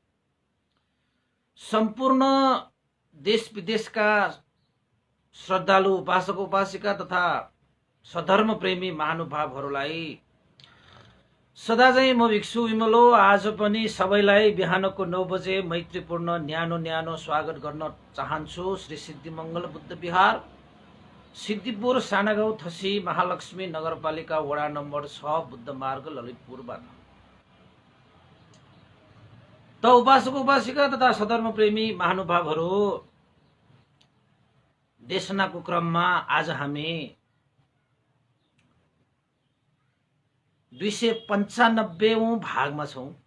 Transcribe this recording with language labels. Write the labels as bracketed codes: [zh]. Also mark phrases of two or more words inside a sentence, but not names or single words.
[ne] सम्पूर्ण देश विदेशका श्रद्धालु उपासक उपासिका तथा सधर्म प्रेमी महानुभावहरूलाई सदाझैं म भिक्षु विमलो आज पनि सबैलाई बिहानको 9 बजे मैत्रीपूर्ण न्यानो स्वागत गर्न चाहन्छु। श्री सिद्धिमंगल बुद्ध विहार, सिद्धिपुर, सानागाउँ, थसी, महालक्ष्मी नगरपालिका, वडा नम्बर 6, बुद्ध मार्ग, ललितपुरबाट। त उपासक उपासिका तथा सधर्म प्रेमी महानुभावहरू, देशनाको क्रममा आज हामी 295औं भागमा छौं